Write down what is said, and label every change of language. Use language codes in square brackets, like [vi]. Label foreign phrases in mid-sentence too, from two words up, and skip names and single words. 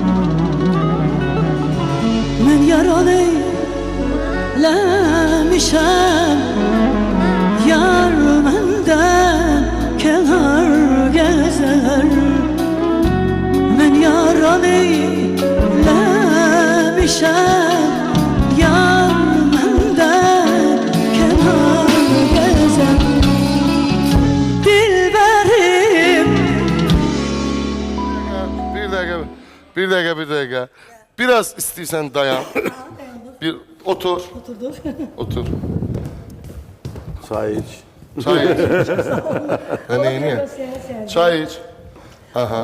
[az] Mən yaran eyləmişəm, yar məndən kənar gəzər. Mən yaran eyləmişəm, yar məndən kənar gəzər. Dilbərim. [tr] Bir dakika. Biraz istiyorsan dayan. Bir otur. Oturduk. Otur. Çay iç. Çay iç. Niye? Çay iç. Aha.